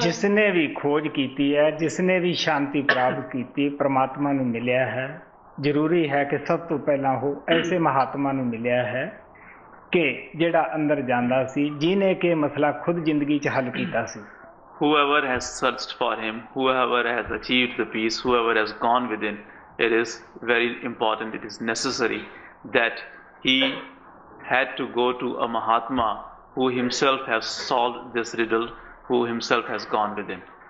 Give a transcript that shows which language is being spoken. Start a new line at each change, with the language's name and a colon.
Hindi: जिसने भी खोज की है, जिसने भी शांति प्राप्त की, परमात्मा
Punjabi: ਨੂੰ ਮਿਲਿਆ ਹੈ। ਜ਼ਰੂਰੀ ਹੈ ਕਿ ਸਭ ਤੋਂ ਪਹਿਲਾਂ ਉਹ ਐਸੇ ਮਹਾਤਮਾ ਨੂੰ ਮਿਲਿਆ ਹੈ ਕਿ ਜਿਹੜਾ ਅੰਦਰ ਜਾਂਦਾ ਸੀ, ਜਿਹਨੇ ਕਿ ਮਸਲਾ ਖੁਦ ਜ਼ਿੰਦਗੀ 'ਚ ਹੱਲ ਕੀਤਾ ਸੀ।
English: Whoever has searched for him, whoever has achieved the peace, whoever has gone within, it is very important, it is necessary that he had to go to a Mahatma who himself has solved this riddle, who himself has gone within.